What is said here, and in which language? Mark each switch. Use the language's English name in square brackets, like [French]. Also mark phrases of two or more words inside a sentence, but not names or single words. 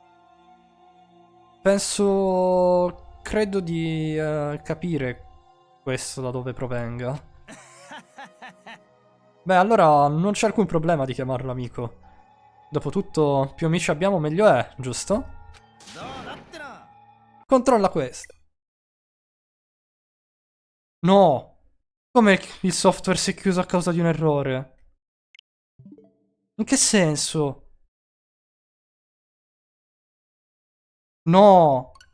[Italian] Credo di capire questo da dove provenga. Beh, allora non c'è alcun problema di chiamarlo amico. Dopotutto, più amici abbiamo meglio è, giusto? [Japanese] どうだってな。 [Italian] Controlla questo. No! Come il software si è chiuso a causa di un errore? In che senso? No!